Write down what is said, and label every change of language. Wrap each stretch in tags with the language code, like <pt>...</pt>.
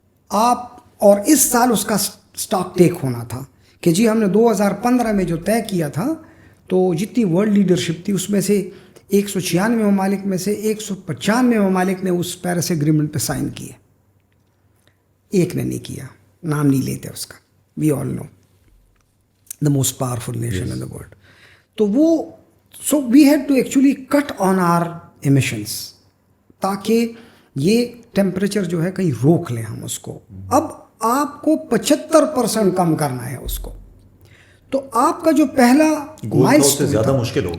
<ur>آپ اور اس سال اس کا سٹاک ٹیک ہونا تھا کہ جی ہم نے 2015 میں جو طے کیا تھا تو جتنی ورلڈ لیڈرشپ تھی اس میں سے 196 ممالک میں سے 195 ممالک نے اس پیرس ایگریمنٹ پہ سائن کیے. ایک نے نہیں کیا, نام نہیں لیتے اس کا.</ur> <en>We all know the most powerful nation in the world.</en> <ur>تو وہ</ur> <en>so we had to actually cut on our emissions</en> <ur>تاکہ یہ ٹیمپریچر جو ہے کہیں روک لیں ہم اس کو. اب آپ کو 75% کم کرنا ہے اس کو. تو آپ کا جو پہلا مائلسٹون زیادہ مشکل ہوگا.</ur>